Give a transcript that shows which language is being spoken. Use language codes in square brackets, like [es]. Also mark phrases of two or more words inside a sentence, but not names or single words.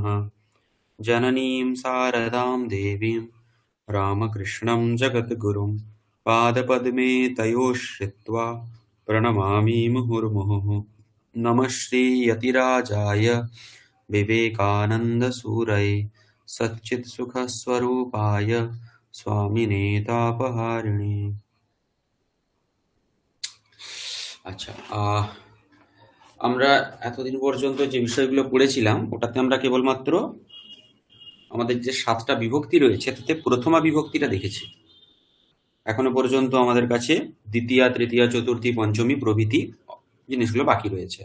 [sa] जननीं शारदां देवीं रामकृष्णं जगद्गुरुं पादपद्मे तयोः श्रित्वा प्रणमामि मुहुर्मुहुः। नमः श्रीयतिराजाय विवेकानन्दसूरये सच्चित्सुखस्वरूपाय स्वामिने तापहारिणे। [bn] আচ্ছা, আমরা এতদিন পর্যন্ত যে বিষয়গুলো পড়েছিলাম ওটাতে আমরা কেবলমাত্র আমাদের যে 7টা বিভক্তি রয়েছে তাতে প্রথমা বিভক্তিটা দেখেছি। এখনো পর্যন্ত আমাদের কাছে দ্বিতীয়া, তৃতীয়া, চতুর্থী, পঞ্চমী প্রভৃতি জিনিসগুলো বাকি রয়েছে।